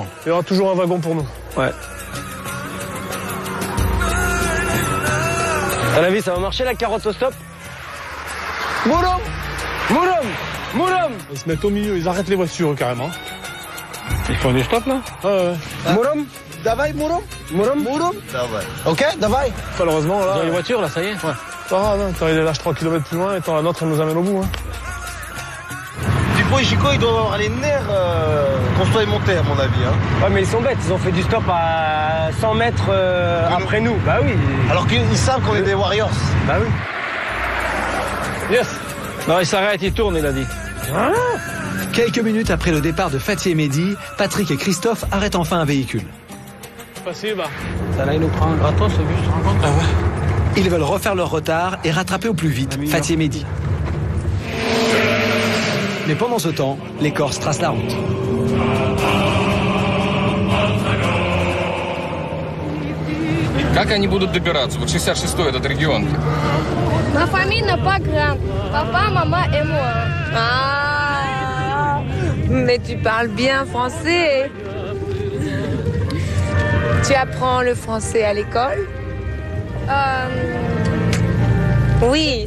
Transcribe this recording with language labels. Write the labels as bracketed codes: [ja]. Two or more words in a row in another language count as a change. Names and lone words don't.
[fr] Il y aura toujours un wagon pour nous. Ouais. À la vie, ça va marcher la carotte au stop? Mourom! Mourom! Mourom! Ils se mettent au milieu, ils arrêtent les voitures carrément. Ils font du stop là? Ouais. [ru] Mourom? Davai, Mourom? Mourom? Mourom? Davai. Ok, Davai. [fr] Malheureusement là. Dans les voitures là, ça y est? Ouais. Pas grave, hein. T'as il lâche 3 km plus loin et la nôtre elle nous amène au bout. Hein. Dupont et Chico, ils doivent avoir les nerfs qu'on soit monté à mon avis. Hein. Ouais, mais ils sont bêtes, ils ont fait du stop à 100 mètres après nous. Bah oui. Alors qu'ils savent qu'on est des Warriors. Bah oui. Yes. Non, il s'arrête, il tourne, il a dit. Ah. Quelques minutes après le départ de Fatih et Mehdi, Patrick et Christophe arrêtent enfin un véhicule. Facile, bah. Ça là, il nous prend un gratos, ce bus, tu te rends compte? Ah ouais. Ils veulent refaire leur retard et rattraper au plus vite Fatih et Mehdi. Mais pendant ce temps, les Corses tracent la route. [ru] Как они будут добираться? Вот 66-й этот регион. [fr] Ma famille n'a pas grande. Papa, maman et moi. Ah, mais tu parles bien français. Tu apprends le français à l'école? Oui.